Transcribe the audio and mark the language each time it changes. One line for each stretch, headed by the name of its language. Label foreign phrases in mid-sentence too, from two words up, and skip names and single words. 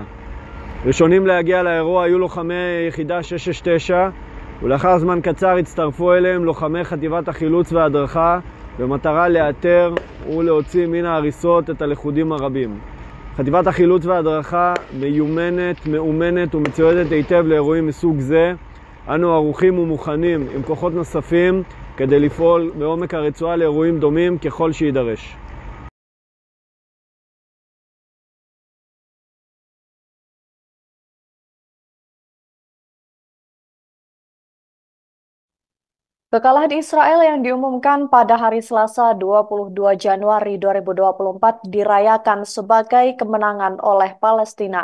Hebrew: ראשונים להגיע לאירוע היו לוחמי יחידה 669 ולאחר זמן קצר הצטרפו אליהם לוחמי חטיבת החילוץ וההדרכה במטרה לאתר ולהוציא מן ההריסות את הלכודים הרבים. חטיבת החילוץ וההדרכה מיומנת, מאומנת ומצוידת היטב לאירועים מסוג זה. אנו ערוכים ומוכנים עם כוחות נוספים כדי לפעול בעומק הרצועה לאירועים דומים ככל שידרש.
Indonesian: Kekalahan Israel yang diumumkan pada hari Selasa 22 Januari 2024 dirayakan sebagai kemenangan oleh Palestina.